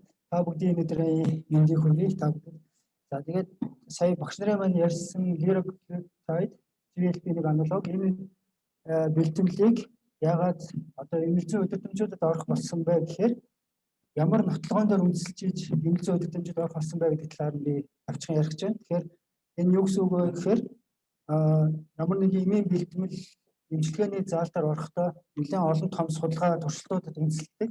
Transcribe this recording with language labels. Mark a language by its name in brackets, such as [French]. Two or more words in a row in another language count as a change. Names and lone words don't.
[Mongolian] Та бүгдийн өдрийн мэндийг хүргэе. Та бүгд. За тэгээд сая багш нарын маань ярьсан lyric-tide GLP-1 аналог энэ бэлтгэлийг яагаад одоо эмнэлзэн удирдамжуудад орох болсон бэ гэхээр ямар нотлогоон дээр үндэслэж эмнэлзэн удирдамжид орох болсон бэ гэдэг талаар би авчхан ярих гэж байна. Тэгэхээр энэ юу гэсэн үг вэ гэхээр ямар нэг эмийн бэлтгэл эмчилгээний заалтаар орохдоо нэлээд олон том судалгаа туршилтуудад үндэслэдэг.